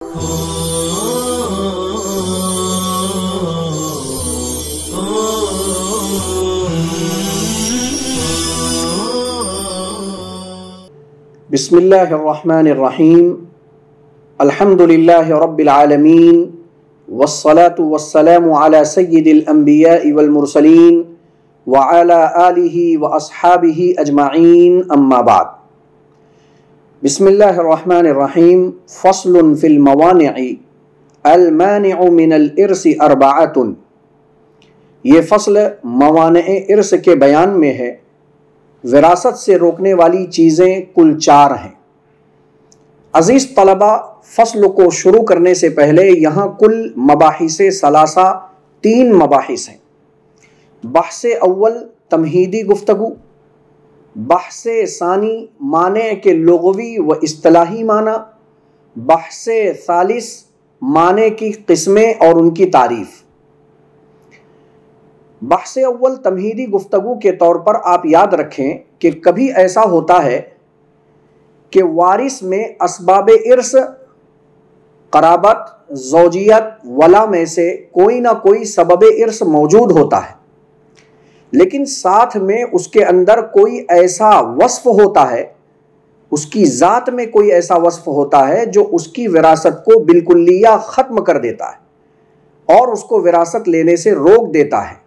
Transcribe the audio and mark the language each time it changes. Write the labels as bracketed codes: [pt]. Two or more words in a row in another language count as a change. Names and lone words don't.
[ar] بسم اللہ الرحمن الرحیم الحمدللہ رب العالمین والصلاة والسلام علی سید الانبیاء والمرسلین وعلی آلہ واصحابہ اجمعین اما بعد۔ بسم اللہ الرحمن الرحیم۔ فصل فی الموانع المانع من الارث اربعۃ۔ [ur] یہ فصل موانع ارث کے بیان میں ہے۔ وراثت سے روکنے والی چیزیں کل 4 ہیں۔ عزیز طلبہ، فصل کو شروع کرنے سے پہلے یہاں کل [ar] مباحث ثلاثہ [ur] 3 مباحث ہیں۔ بحث اول تمہیدی گفتگو، بحث ثانی مانع کے لغوی و اصطلاحی معنی، بحث ثالث مانع کی قسمیں اور ان کی تعریف۔ بحث اول تمہیدی گفتگو کے طور پر آپ یاد رکھیں کہ کبھی ایسا ہوتا ہے کہ وارث میں اسباب ارث، قرابت، زوجیت، ولا میں سے کوئی نہ کوئی سبب ارث موجود ہوتا ہے، لیکن ساتھ میں اس کے اندر کوئی ایسا وصف ہوتا ہے، اس کی ذات میں کوئی ایسا وصف ہوتا ہے جو اس کی وراثت کو بالکلیہ ختم کر دیتا ہے اور اس کو وراثت لینے سے روک دیتا ہے۔